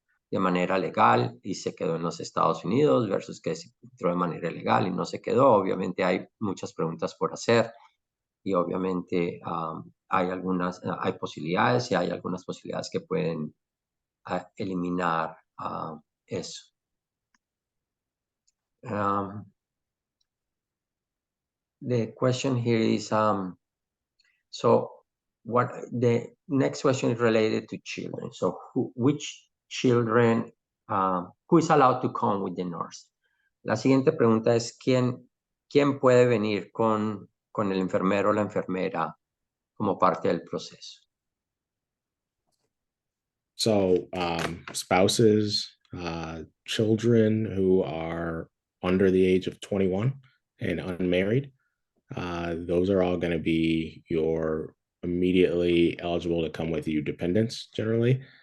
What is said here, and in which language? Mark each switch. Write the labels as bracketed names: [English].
[Spanish] de manera legal y se quedó en los Estados Unidos versus que se entró de manera ilegal y no se quedó. Obviamente hay muchas preguntas por hacer y obviamente hay posibilidades y hay algunas posibilidades que pueden eliminar eso. [English] The question here is, so what the next question is related to children. So which children, who is allowed to come with the nurse? [Spanish] La siguiente pregunta es, ¿quién puede venir con el enfermero o la enfermera como parte del proceso? [English] So spouses, children who are under the age of 21 and unmarried, those are all going to be your immediately eligible to come with you dependents generally.